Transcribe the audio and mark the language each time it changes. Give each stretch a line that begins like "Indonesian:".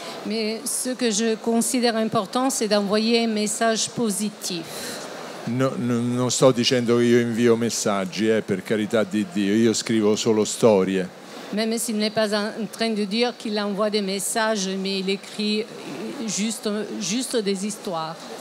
French: Mais ce que je considère important, c'est d'envoyer un message positif.
Italian: Non sto dicendo che io invio messaggi, per carità di Dio, io scrivo solo storie.
French: Même s'il n'est pas en train de dire qu'il envoie des messages, mais il écrit juste des histoires.